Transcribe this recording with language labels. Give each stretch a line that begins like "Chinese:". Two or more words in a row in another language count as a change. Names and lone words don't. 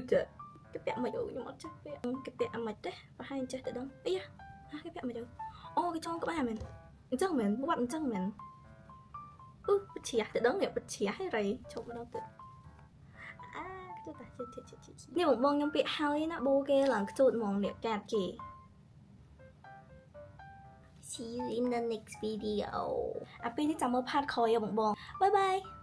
Khmer: គេពាក់មិនអើខ្ញុំអត់ចេះពាក់គេពាក់អាមិនទេប្រហែលចេះតែដឹងអីគេពាក់មិនអើអូគេចង់ក្បាលមែនអញ្ចឹងមែនបាត់អញ្ចឹងមែនបិទជ្រះតែដឹងនេះបិទជ្រះហើយរៃឈប់ម្ដងទៀតខ្ជូតតែនេះបងខ្ញុំពាក់ហើយណាបូគេឡើងខ្ជូតហ្មងនេះកាតគេ
English: See you in the next video
Khmer: អាពេលនេះចាំមើលផាតក្រោយបង
English: Bye bye